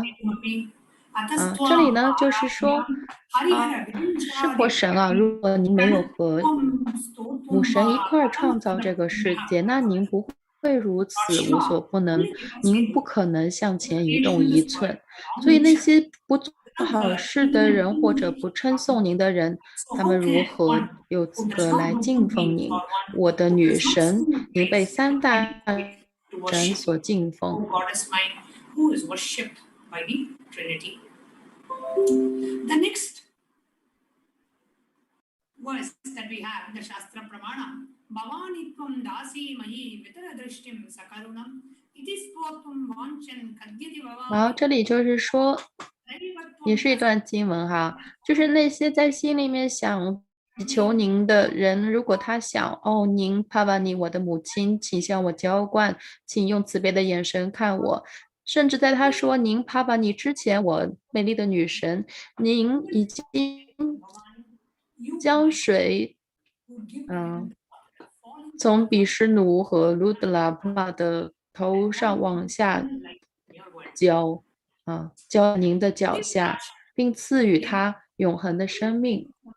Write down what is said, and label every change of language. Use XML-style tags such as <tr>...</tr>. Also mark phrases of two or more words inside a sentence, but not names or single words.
<zh>这里呢就是说是佛神啊，如果您没有和母神一块儿创造这个世界，那您不会如此无所不能，您不可能向前移动一寸。所以那些不做好事的人或者不称颂您的人，他们如何有资格来敬奉您？我的女神，您被三大神所敬奉。</zh> <en>The next verse that we have in the Shastra Pramana,</en> <sa>भवानित्वं दसि महि वितरदृष्टिं सकरुणम् इतिस्पोत्वं वाञ्छन् कद्यति भवम्.</sa> <zh>好，这里就是说，也是一段经文哈，就是那些在心里面想祈求您的人，如果他想哦，您帕瓦尼，我的母亲，请向我浇灌，请用慈悲的眼神看我。甚至在他说“您帕瓦尼”之前，我美丽的女神，您已经将水，从比什努和卢德拉普拉的头上往下浇，浇您的脚下，并赐予他永恒的生命。</zh>